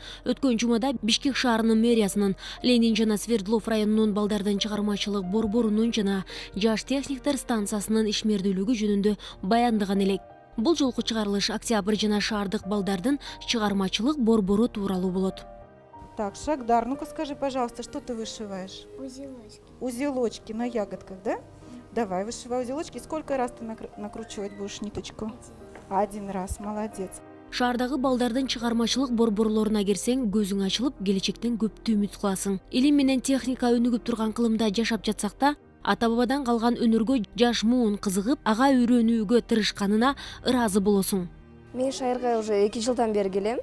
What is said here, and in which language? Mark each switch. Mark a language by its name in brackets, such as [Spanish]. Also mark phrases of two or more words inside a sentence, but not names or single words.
[Kyrgyz] Өткөн жумада Бишкек шаарынын мэриясынын, Ленин жана Свердлов районунун балдардын чыгармачылык борборунун жана жаш техниктер станциясынын ишмердүүлүгү жөнүндө баяндаган элек. Бул жолку чыгарылыш октябрь жана шаардык балдардын чыгармачылык борбору тууралуу болот. [Russian] Так, Шагдар, ну-ка скажи, пожалуйста, что ты вышиваешь? Узелочки. Узелочки на ягодках, да? Давай, вышивай узелочки. Сколько раз ты накручивать будешь ниточку? Один раз, молодец. [Kyrgyz] Шаардагы балдардын чыгармачылык борборлоруна кирсең, көзүң ачылып, келечектен көптү үмүт кыласың. Илим менен техника өнүгүп турган кылымда жашап жатсак да, ата-бабадан калган өнөргө жаш муун кызыгып, ага үйрөнүүгө тырышканына ыраазы болосуң. Мен шайырга уже 2 жылдан бери келем.